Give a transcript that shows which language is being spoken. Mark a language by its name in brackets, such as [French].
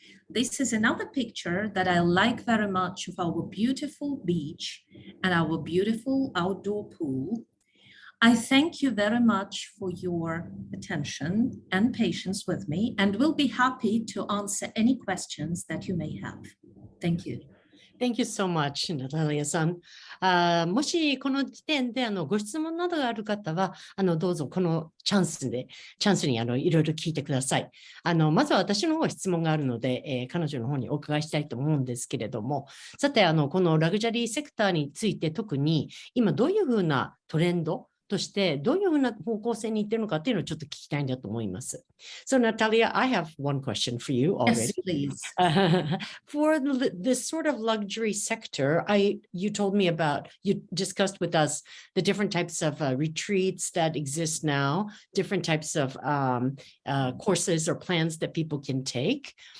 [English] This is another picture that I like very much of our beautiful beach and our beautiful outdoor pool. I thank you very much for your attention and patience with me, and will be happy to answer any questions that you may have. Thank you. Thank you so much, Natalia さん。 [Japanese] もしこの時点でご質問などがある方は、どうぞこのチャンスにいろいろ聞いてください。まずは私の方質問があるので、彼女の方にお伺いしたいと思うんですけれども、さて、このラグジュアリーセクターについて特に今どういうふうなトレンドとしてどういうふうな方向性に行っているのかっていうのをちょっと聞きたいんだと思います。 [English] So Natalia, I have one question for you already. Yes, please. For this sort of luxury sector, you told me about, you discussed with us the different types of retreats that exist now, different types of courses or plans that people can take.